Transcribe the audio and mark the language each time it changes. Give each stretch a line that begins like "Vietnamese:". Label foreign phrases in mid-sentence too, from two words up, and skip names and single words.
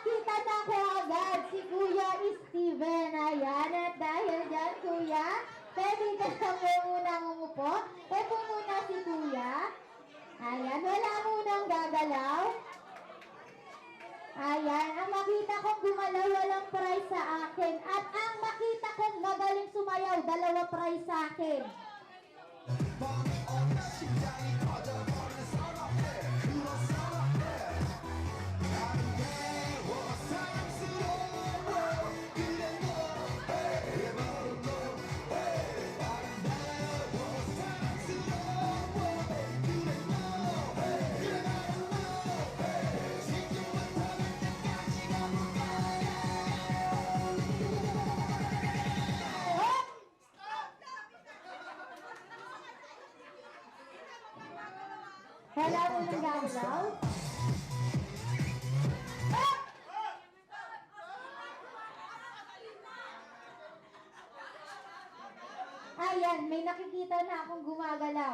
Filipino: nakita na ko agad si Kuya Steven. Ayan, at dahil dyan, Kuya, pwede ka na po munang umupo. Ito muna si Kuya. Ayan, wala munang gagalaw. Ayan, ang makita kong gumalaw, walang prize sa akin. At ang makita kong magaling sumayaw, 2 prize sa akin.
Korean: 뻔히 심장이 터져버리는 사람들 그런 사람들 아름다워 사랑스러워 그래 너 hey, 바로 너 hey. 아름다워 사랑스러워 그래 너 hey. 그래 바로 너 hey. 지금부터 날 때까지 가볼까요
Filipino: Wala mo nang gagalaw? Ayan, may nakikita na akong gumagalaw.